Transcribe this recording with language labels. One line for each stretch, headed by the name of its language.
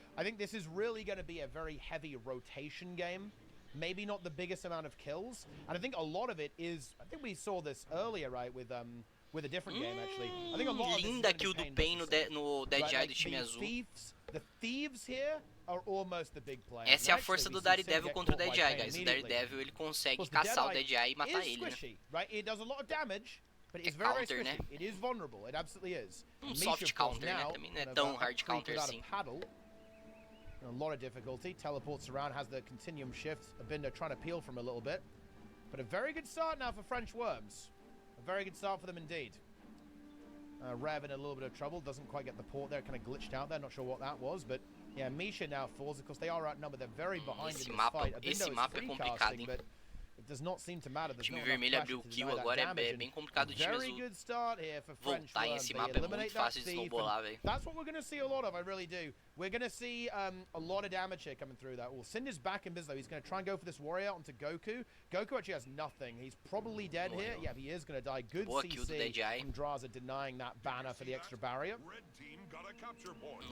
English: I think this is really going to be a very heavy rotation game. Maybe not the biggest amount of kills. And I think a lot of it is... I think we saw this earlier, right, with a different game, actually. I think a lot of
Portuguese: Linda kill do Pain no Dead Eye do time azul.
English: The thieves here are almost the big players.
Portuguese: Essa é a força do Daredevil contra o Dead Eye, guys. O Daredevil, ele consegue caçar o Dead Eye e matar ele, né?
English: Right? It does a lot of damage, but it's very, very squishy. It is vulnerable. It absolutely is.
Portuguese: Soft counter, né? Também não é tão hard counter assim.
English: A lot of difficulty. Teleports around, has the continuum shift. Abindo trying to peel from a little bit. But a very good start now for French Worms. A very good start for them indeed. Rev in a little bit of trouble. Doesn't quite get the port there. Kind of glitched out there. Not sure what that was. But yeah, Misha now falls. Of course, they are outnumbered. They're very behind in this fight.
Portuguese: Esse mapa é complicado, hein?
English: It does not seem to matter.
Portuguese: O time vermelho abriu o kill agora, é bem complicado o time azul voltar em esse mapa, é muito fácil de snowballar, velho.
English: That's what we're going to see a lot of, I really do. We're going to see a lot of damage here coming through that. Well, Cinder's back in biz though. He's going to try and go for this warrior onto Goku. Goku actually has nothing. He's probably dead here. Yeah, he is going to die. Good CC from Draza denying that banner for the extra barrier. Red team got a capture point.